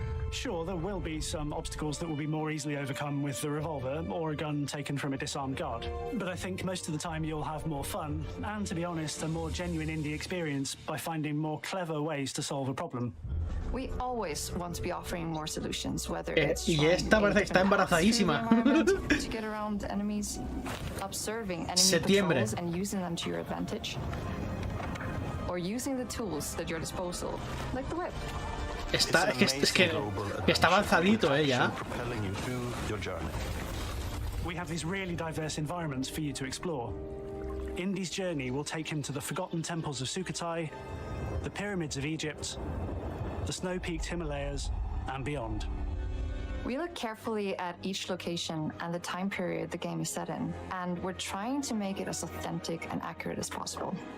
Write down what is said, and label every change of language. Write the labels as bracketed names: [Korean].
[English] Sure, there will be some obstacles that will be more easily overcome with the revolver or a gun taken from a disarmed guard. But I think most of the time you'll have more fun and, to be honest, a more genuine indie experience by finding more clever ways to solve a problem. We always want to be offering more solutions, whether it's [Spanish] Y esta parece que está embarazadísima. [English] to get around enemies, observing enemy patrols and using them to your advantage, or using the tools at your disposal, like the whip. [Spanish] Es que está avanzadito ya. [English] We have these really diverse environments for you to explore. Indy's journey will take him to the forgotten temples of Sukhothai, the pyramids of Egypt, the snow-peaked Himalayas, and beyond. We look carefully at each location and the time period the game is set in, and we're trying to make it as authentic and accurate as possible.